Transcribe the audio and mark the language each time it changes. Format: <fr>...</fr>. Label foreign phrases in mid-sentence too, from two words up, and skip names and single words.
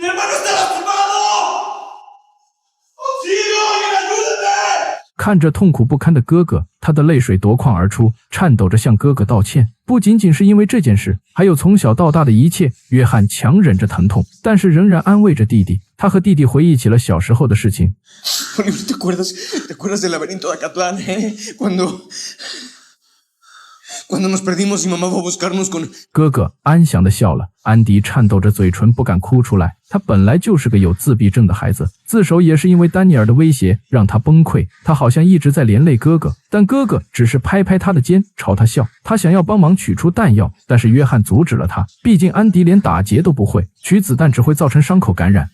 <zh>看着痛苦不堪的哥哥，他的泪水夺眶而出，颤抖着向哥哥道歉。不仅仅是因为这件事，还有从小到大的一切。约翰强忍着疼痛，但是仍然安慰着弟弟。他和弟弟回忆起了小时候的事情。</zh> <es>¿Te acuerdas del laberinto de Acatlán, Cuando nos perdimos y mamá fue a buscarnos con...</es> <zh>哥哥安详地笑了。安迪颤抖着嘴唇不敢哭出来， 他本来就是个有自闭症的孩子，自首也是因为丹尼尔的威胁让他崩溃。他好像一直在连累哥哥，但哥哥只是拍拍他的肩，朝他笑。他想要帮忙取出弹药，但是约翰阻止了他，毕竟安迪连打结都不会，取子弹只会造成伤口感染。</zh>